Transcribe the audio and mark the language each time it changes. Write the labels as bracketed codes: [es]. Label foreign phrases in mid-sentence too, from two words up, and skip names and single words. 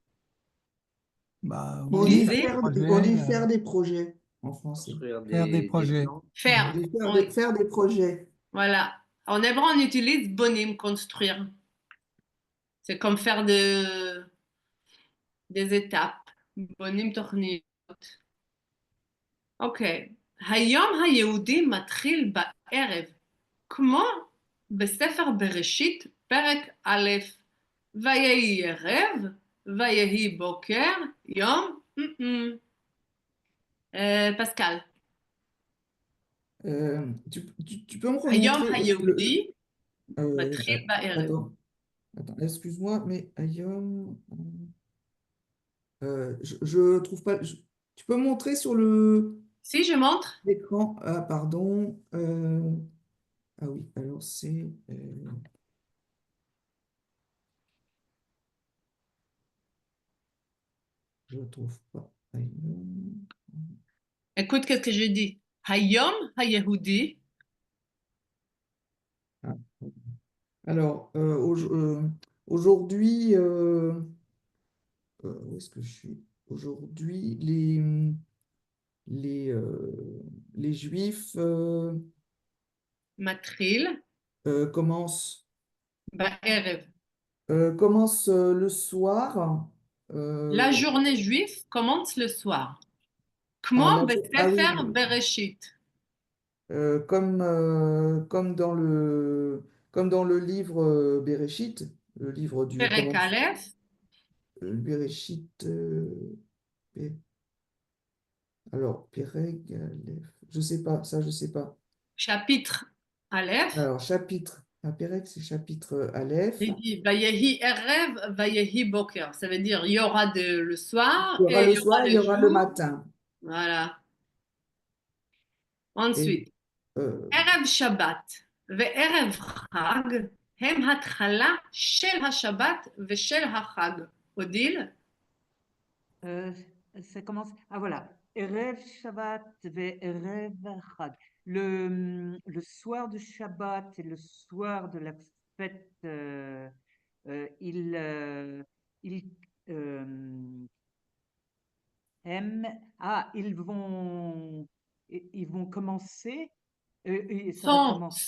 [fr] Bah On oui, dit Lisez. faire des projets en français. Construire Faire des projets. plans. Faire. Oui. Faire des projets. Voilà. En hébreu, on utilise bonim, construire. C'est comme faire des étapes. [he] בונים תוכניות. אוקיי, היום היהודי מתחיל בערב, כמו בספר בראשית, פרק א', ויהי ערב, ויהי בוקר, יום, פסקל. [fr] Tu peux me [he] היום [fr] remontrer [he] היהודי מתחיל בערב. [fr] Attends, excuse-moi, mais Ayom, je trouve pas. Tu peux montrer sur Si je montre, l'écran? Ah, pardon. Ah oui, alors c'est. Je ne trouve pas. Ayom. écoute qu'est-ce que je dis. [he] היום היהודי, [fr] Ah. Alors, aujourd'hui, où est-ce que je suis? Aujourd'hui, les Juifs [he] מתחיל [fr] commencent, [he] בערב. [fr] le soir. La journée juive commence le soir. [he] כמו [fr] Ah oui, [he] בספר בראשית. [fr] comme dans le livre Bereshit, le livre du [he] פרק א', [fr] Bereshit. Alors, [he] פרק, אלף, [fr] je sais pas, ça je sais pas. chapitre Aleph, Alors, chapitre, Pereg, c'est chapitre Aleph. il dit [he] ויהי ערב, ויהי בוקר. [fr] Ça veut dire il y aura le soir Il y aura et le il y aura soir, le il y aura jour. le matin. Voilà. Ensuite, [he] ערב שבת וערב חג הם התחלה של השבת ושל החג. אודיל? [fr] Ça commence. Ah voilà. [he] ערב שבת וערב חג. [fr] le soir du Shabbat et le soir de la fête, ils, ils, euh, ils vont commencer, et ça va commencer.